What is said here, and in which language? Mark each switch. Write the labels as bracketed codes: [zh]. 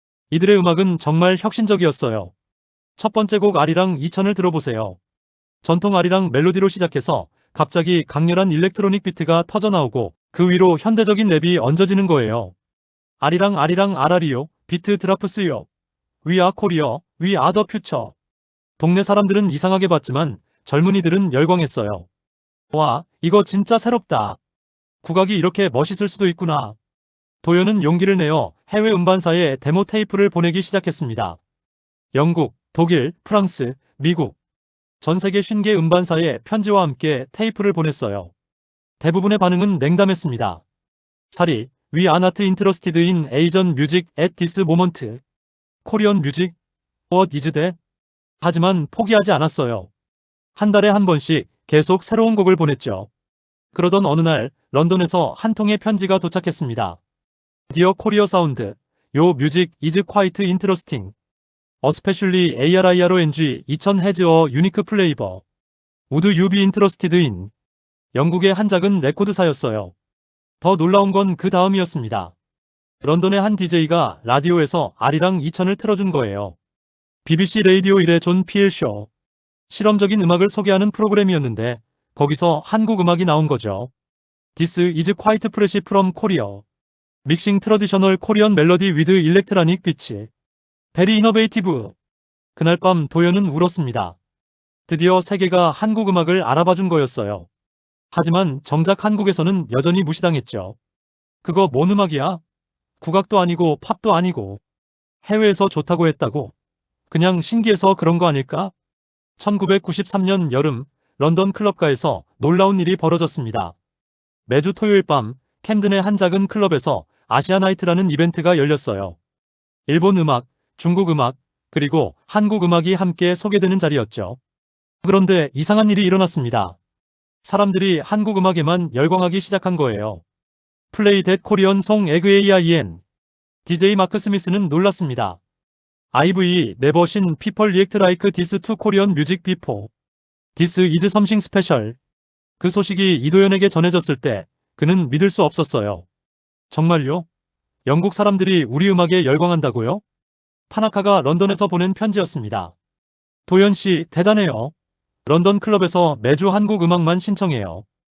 [ko] 이들의 음악은 정말 혁신적이었어요. 첫 번째 곡 아리랑 2000을 들어보세요. 전통 아리랑 멜로디로 시작해서 갑자기 강렬한 일렉트로닉 비트가 터져나오고 그 위로 현대적인 랩이 얹어지는 거예요. 아리랑 아리랑 아라리요, 비트 드라프스요. [en] We are Korea, we are the future. [ko] 동네 사람들은 이상하게 봤지만 젊은이들은 열광했어요. 와, 이거 진짜 새롭다. 국악이 이렇게 멋있을 수도 있구나. 도연은 용기를 내어 해외 음반사에 데모 테이프를 보내기 시작했습니다. 영국, 독일, 프랑스, 미국. 전 세계 50개 음반사에 편지와 함께 테이프를 보냈어요. 대부분의 반응은 냉담했습니다. [en] 사리, We are not interested in Asian music at this moment. Korean music? What is that? [ko] 하지만 포기하지 않았어요. 한 달에 한 번씩 계속 새로운 곡을 보냈죠. 그러던 어느 날 런던에서 한 통의 편지가 도착했습니다. [en] Dear Korea Sound, Your music is quite interesting. Especially ARIRONG 2000 has a unique flavor. Would you be interested in? [ko] 영국의 한 작은 레코드사였어요. 더 놀라운 건 그 다음이었습니다. 런던의 한 DJ가 라디오에서 아리랑 2000을 틀어준 거예요. BBC 레이디오 1의 존 피엘 쇼. 실험적인 음악을 소개하는 프로그램이었는데 거기서 한국 음악이 나온 거죠. [en] This is quite fresh from Korea. Mixing traditional Korean melody with electronic beats. Very innovative. [ko] 그날 밤 도연은 울었습니다. 드디어 세계가 한국 음악을 알아봐준 거였어요. 하지만 정작 한국에서는 여전히 무시당했죠. 그거 뭔 음악이야? 국악도 아니고 팝도 아니고. 해외에서 좋다고 했다고? 그냥 신기해서 그런 거 아닐까? 1993년 여름 런던 클럽가에서 놀라운 일이 벌어졌습니다. 매주 토요일 밤 캠든의 한 작은 클럽에서 아시아나이트라는 이벤트가 열렸어요. 일본 음악, 중국 음악, 그리고 한국 음악이 함께 소개되는 자리였죠. 그런데 이상한 일이 일어났습니다. 사람들이 한국 음악에만 열광하기 시작한 거예요. [en] 플레이 댓 코리언 송 에그 AIN. DJ 마크 스미스는 놀랐습니다. I've never seen people react like this to Korean music before. This is something special. [ko] 그 소식이 이도현에게 전해졌을 때 그는 믿을 수 없었어요. 정말요? 영국 사람들이 우리 음악에 열광한다고요? 타나카가 런던에서 보낸 편지였습니다. 도현 씨, 대단해요. 런던 클럽에서 매주 한국 음악만 신청해요.